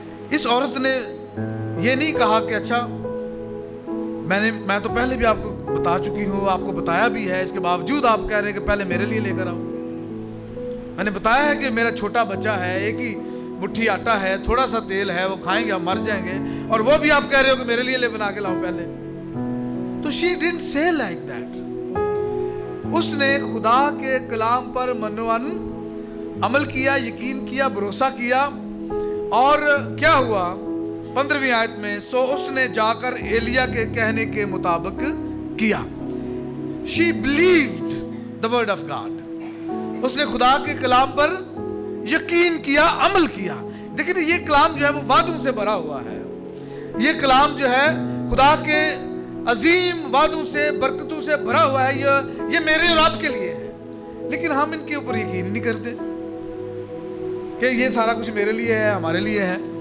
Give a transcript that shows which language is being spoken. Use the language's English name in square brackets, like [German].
[Urdu] اس عورت نے یہ نہیں کہا کہ اچھا میں تو پہلے بھی آپ کو بتا چکی ہوں، آپ کو بتایا بھی ہے، اس کے باوجود آپ کہہ رہے ہیں کہ پہلے میرے لیے لے کر آؤ. میں نے بتایا ہے کہ میرا چھوٹا بچہ ہے، ایک ہی مٹھی آٹا ہے، تھوڑا سا تیل ہے، وہ کھائیں گے ہم مر جائیں گے، اور وہ بھی آپ کہہ رہے ہو کہ میرے لیے لے بنا کے لاؤ پہلے. تو [English] she didn't say like that. [Urdu] اس نے خدا کے کلام پر منوان عمل کیا، یقین کیا، بھروسہ کیا. اور کیا ہوا 15ویں آیت میں؟ سو اس نے جا کر ایلیا کے کہنے کے مطابق کیا. [English] She believed the word of God. [Urdu] اس نے خدا کے کلام پر یقین کیا، عمل کیا. دیکھیں یہ کلام جو ہے وہ وعدوں سے بھرا ہوا ہے. یہ کلام جو ہے خدا کے عظیم وعدوں سے، برکتوں سے بھرا ہوا ہے. یہ میرے اور آپ کے لیے ہے، لیکن ہم ان کے اوپر یقین نہیں کرتے کہ یہ سارا کچھ میرے لیے ہے، ہمارے لیے ہے.